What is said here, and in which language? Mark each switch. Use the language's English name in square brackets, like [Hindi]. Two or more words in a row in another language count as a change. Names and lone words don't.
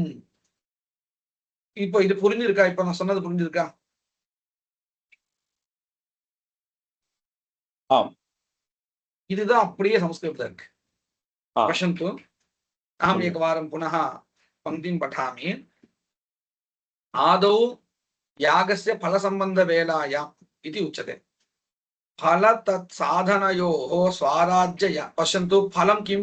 [Tamil] இப்போ இது புரிஞ்சிருக்கா? இப்ப நான் சொன்னது புரிஞ்சிருக்கா? இதுதான் அப்படியே संस्कृतத்தில் இருக்கு. [Sanskrit] पश्यन्तु, अहम् एकवारं पुनः पंक्तिं पठामि। आदौ यागस्य फलसम्बन्धवेलायाम् इति उच्यते। फल तत्साधनयोः स्वाराज्य, पश्यन्तु, फलं किं?